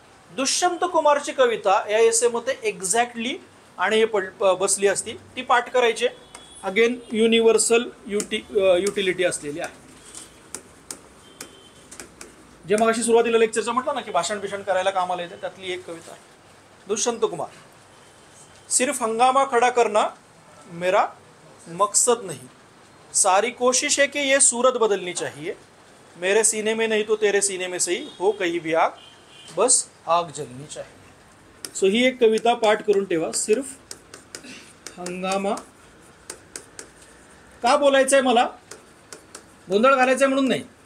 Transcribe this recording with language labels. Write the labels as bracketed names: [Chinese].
[Marathi] दुष्यंत कुमारची कविता या एसेमध्ये एक्झॅक्टली आणि हे बसली असती, ती पाठ करायची. अगेन युनिव्हर्सल युटिलिटी असलेली आहे. जे मगाशी सुरुवातीला लेक्चरचं म्हटलं ना की भाषण बिषण करायला कामाला येते, त्यातली एक कविता आहे. दुष्यंत कुमार. [Hindi] सिर्फ हंगामा खड़ा करना मेरा मकसद नहीं, सारी कोशिश है कि ये सूरत बदलनी चाहिए, मेरे सीने में नहीं तो तेरे सीने में सही हो कहीं भी आग, बस आग जलनी चाहिए. [Marathi] सो ही एक कविता पाठ करून ठेवा. [Hindi] सिर्फ हंगामा [Marathi] का बोलायचंय मला, गोंधळ घालायचंय म्हणून नाही.